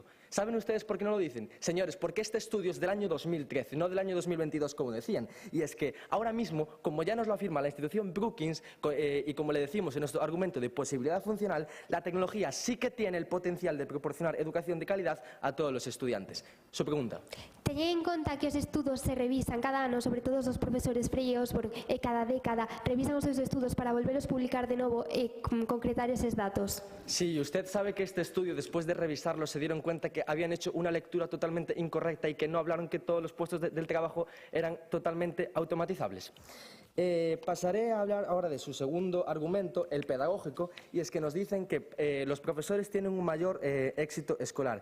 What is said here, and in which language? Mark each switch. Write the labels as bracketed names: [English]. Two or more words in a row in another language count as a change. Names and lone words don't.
[Spanish] ¿Saben ustedes por qué no lo dicen? Señores, porque este estudio es del año 2013, no del año 2022 como decían, y es que ahora mismo, como ya nos lo afirma la institución Brookings y como le decimos en nuestro argumento de posibilidad funcional, la tecnología sí que tiene el potencial de proporcionar educación de calidad a todos los estudiantes. Su pregunta. [Galician] Teñen en conta que os estudos se revisan cada ano, sobre todo os profesores Frey e Osborne, e cada década revisan os seus estudos para volveros publicar de novo e concretar eses datos. [Spanish] Sí, usted sabe que este estudio, después de revisarlo, se dieron cuenta que habían hecho una lectura totalmente incorrecta y que no hablaron que todos los puestos del trabajo eran totalmente automatizables. Pasaré a hablar ahora de su segundo argumento, el pedagógico, y es que nos dicen que los profesores tienen un mayor éxito escolar.